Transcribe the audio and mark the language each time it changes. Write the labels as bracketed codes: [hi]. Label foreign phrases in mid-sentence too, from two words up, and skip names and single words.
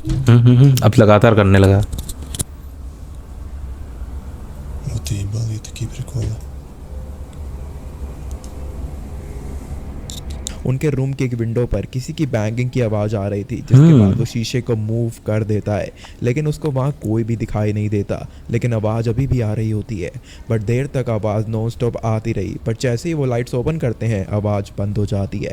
[hi] अब लगातार करने लगा। [ru] Вот ты ебал, и такие приколы. [hi] उनके रूम की एक विंडो पर किसी की बैंगिंग की आवाज़ आ रही थी, जिसके बाद वो शीशे को मूव कर देता है, लेकिन उसको वहाँ कोई भी दिखाई नहीं देता, लेकिन आवाज़ अभी भी आ रही होती है। बट देर तक आवाज़ [en] non stop [hi] आती रही, पर जैसे ही वो [en] lights open [hi] करते हैं आवाज़ बंद हो जाती है।